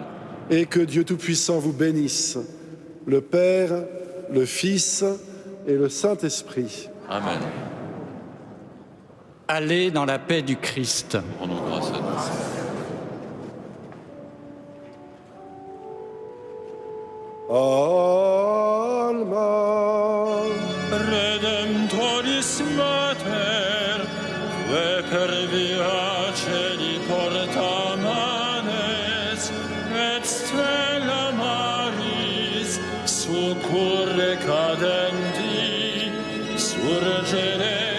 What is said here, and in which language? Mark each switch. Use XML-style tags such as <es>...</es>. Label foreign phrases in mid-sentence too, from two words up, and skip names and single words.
<fr>Et que Dieu Tout-Puissant vous bénisse, le Père, le Fils et le Saint-Esprit. Amen. Allez dans la paix du Christ. Rendons grâce à Dieu.</fr> <la>Alma Redemptoris Mater, que per via celi porta manes, et stella Maris, succurre cadenti, surgere</la>